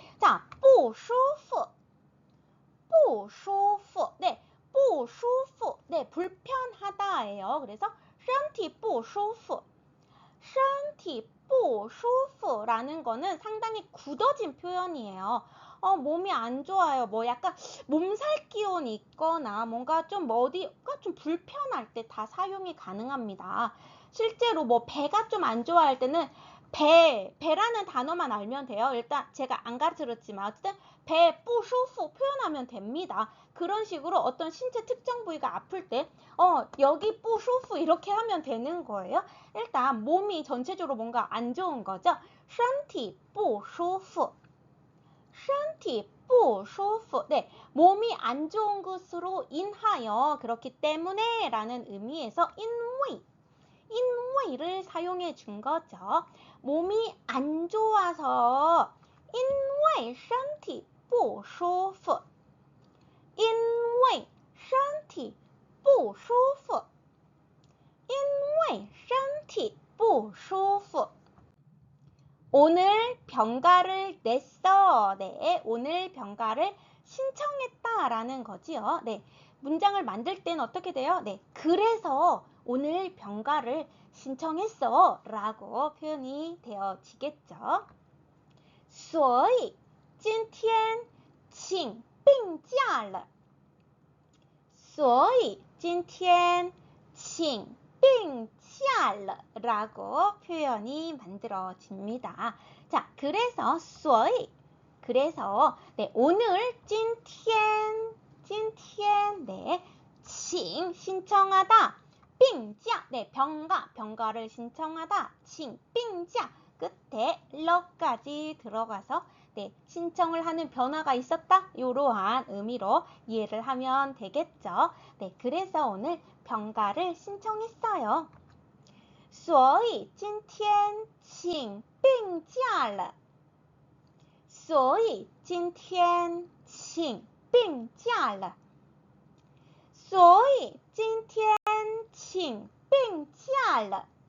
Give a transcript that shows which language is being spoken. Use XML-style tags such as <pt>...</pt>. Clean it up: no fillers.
<ko>자, 不舒服不舒服 네, 不舒服 네, 불편하다예요. 그래서 身体不舒服身体不舒服라는 거는 상당히 굳어진 표현이에요. 몸이 안 좋아요. 뭐 약간 몸살 기운이 있거나 뭔가 좀 어디가 좀 불편할 때 다 사용이 가능합니다. 실제로 뭐 배가 좀 안 좋아할 때는 배라는 단어만 알면 돼요. 일단 제가 안 가르쳐드렸지만 어쨌든 배不舒服 표현하면 됩니다. 그런 식으로 어떤 신체 특정 부위가 아플 때 여기 不舒服 이렇게 하면 되는 거예요. 일단 몸이 전체적으로 뭔가 안 좋은 거죠.</ko> <zh>身体不舒服身体不舒服</zh> <ko>네, 몸이 안 좋은 것으로 인하여 그렇기 때문에 라는 의미에서 因为를 사용해 준 거죠. 몸이 안 좋아서</ko> <zh>因为身体不舒服因为身体不舒服因为身体不舒服</zh> <ko>오늘 병가를 냈어. 네, 오늘 병가를 신청했다 라는 거지요. 네, 문장을 만들 때는 어떻게 돼요? 네, 그래서 오늘 병가를 신청했어 라고 표현이 되어지겠죠.</ko> <zh>所以今天请病假了所以今天请病假了</zh> <ko>라고 표현이 만들어집니다. 자, 그래서 所以 그래서 네, 오늘 今天 네, 请 신청하다 病假 네, 병가를 신청하다 请病假 끝에 러까지 들어가서 네, 신청을 하는 변화가 있었다. 이러한 의미로 이해를 하면 되겠죠. 네, 그래서 오늘 병가를 신청했어요.</ko> <zh>所以今天请病假了所以今天请病假了所以今天请病假了</zh>